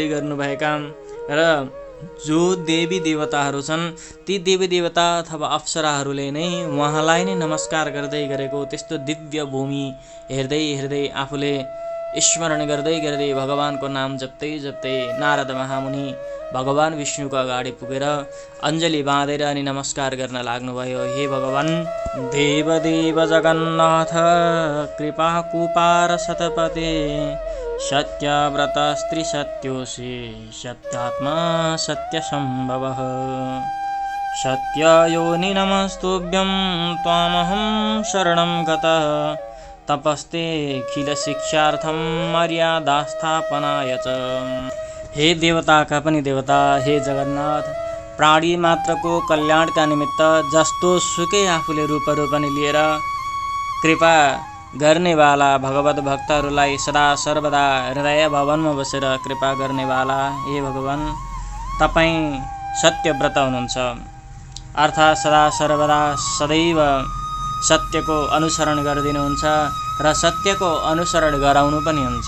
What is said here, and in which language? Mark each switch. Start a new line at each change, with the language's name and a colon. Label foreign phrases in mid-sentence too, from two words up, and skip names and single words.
Nepali: गर्नुभएका र जो देवी देवताहरू छन् ती देवी देवता अथवा अप्सराहरूले नै उहाँलाई नै नमस्कार गर्दै गरेको त्यस्तो दिव्य भूमि हेर्दै हेर्दै आफूले स्मरण गर्दै गर्दै भगवानको नाम जप्दै जप्दै नारद महामुनि भगवान विष्णुको अगाडि पुगेर अञ्जली बाँधेर अनि नमस्कार गर्न लाग्नुभयो।
Sanskrit: हे भगवान देवदेव जगन्नाथ कृपा कुपार सतपते सत्यव्रत स्त्री सत्योषी सत्यात्मा सत्यसम्भवः सत्ययोनि नमस्तुभ्यं त्वामहं शरणं गतः तपस्ते खिल शिक्षार्थं मर्यादास्थापनाय च।
Nepali: हे देवताका पनि देवता, हे जगन्नाथ, प्राणी मात्रको कल्याणका निमित्त जस्तो सुकै आफूले रूपहरू पनि लिएर कृपा गर्नेवाला भगवत भक्तहरूलाई सदा सर्वदा हृदय भवनमा बसेर कृपा गर्नेवाला हे भगवान, तपाईँ सत्यव्रत हुनुहुन्छ, अर्थात् सदा सर्वदा सदैव सत्यको अनुसरण गरिदिनुहुन्छ र सत्यको अनुसरण गराउनु पनि हुन्छ।